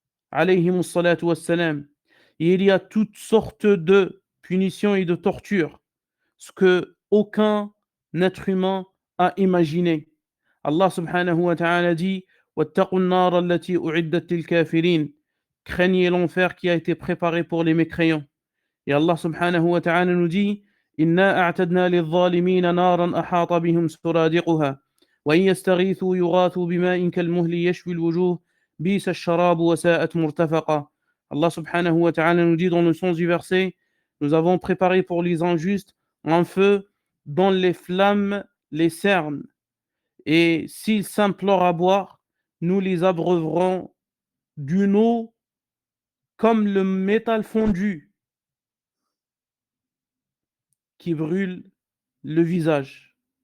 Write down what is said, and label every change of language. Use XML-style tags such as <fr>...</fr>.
<fr>Alayhimus salatu wassalam. Et il y a toutes sortes de punitions et de tortures, ce que aucun être humain a imaginé.</fr> <ar>Allah subhanahu wa ta'ala dit وَاتَّقُوا النَّارَ الَّتِي أُعِدَّتْ لِلْكَافِرِينَ.</ar> <fr>Craignez l'enfer qui a été préparé pour les mécréants. Et Allah subhanahu wa ta'ala nous dit</fr> <ar>إِنَّا أَعْتَدْنَا لِلظَّالِمِينَ نَارًا أَحَاطَ بِهِمْ سُرَادِقُهَا وَإِنْ يَسْتَغِيثُوا يُغَاثُوا بِمَاءٍ كَالْمُهْلِ يَشْوِي الْوُجُوهَ بِئْسَ الشَّرَابُ وَسَاءَتْ مُرْتَفَقًا.</ar> <fr>Allah subhanahu wa ta'ala nous dit dans le sens du verset, nous avons préparé pour les injustes un feu dont les flammes les cernent, et s'ils s'implorent à boire, nous les abreuverons d'une eau comme le métal fondu qui brûle le visage.</fr>